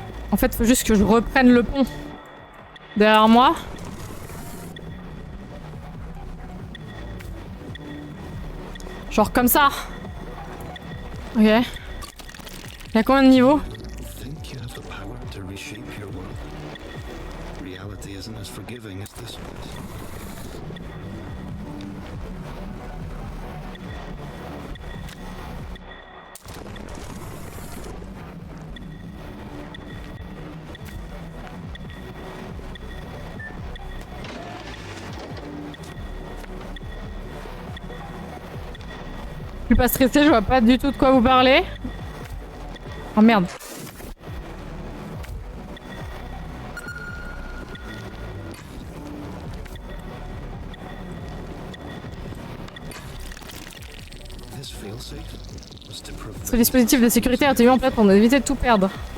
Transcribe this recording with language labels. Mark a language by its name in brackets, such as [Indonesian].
[French] En fait, faut juste que je reprenne le pont derrière moi. Genre comme ça. Ok. Il y a combien de niveaux? [English] Think you have the power to reshape your world? Reality isn't as forgiving as this was. [French] Je suis pas stressée, je vois pas du tout de quoi vous parlez. Oh merde. [English] This failsafe was to prevent [French] Ce dispositif de sécurité a été mis en place pour éviter de tout perdre.